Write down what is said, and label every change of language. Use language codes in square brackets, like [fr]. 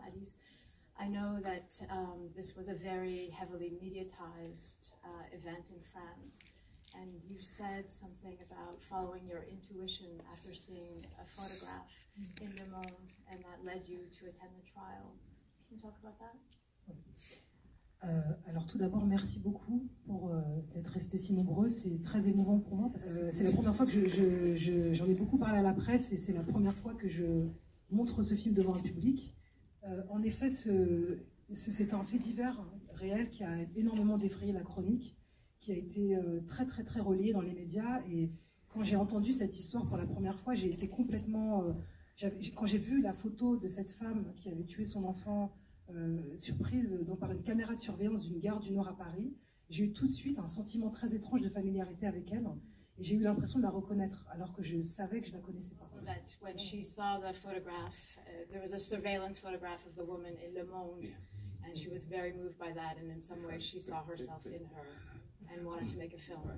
[en] Alice, I know that this was a very heavily mediatized event in France, and you said something about following your intuition after seeing a photograph in Le Monde, and that led you to attend the trial. Can you talk about that? [fr] Alors tout d'abord, merci beaucoup pour d'être restés si nombreux. C'est très émouvant pour moi parce que c'est la première fois que j'en ai beaucoup parlé à la presse et c'est la première fois que je montre ce film devant un public. En effet, c'est un fait divers réel qui a énormément défrayé la chronique, qui a été très très très relayé dans les médias. Et quand j'ai entendu cette histoire pour la première fois, j'ai été complètement... quand j'ai vu la photo de cette femme qui avait tué son enfant surprise par une caméra de surveillance d'une gare du Nord à Paris, j'ai eu tout de suite un sentiment très étrange de familiarité avec elle, et j'ai eu l'impression de la reconnaître alors que je savais que je la connaissais pas. [en] So that when she saw the photograph, there was a surveillance photograph of the woman in Le Monde, and she was very moved by that, and in some way she saw herself in her and wanted to make a film.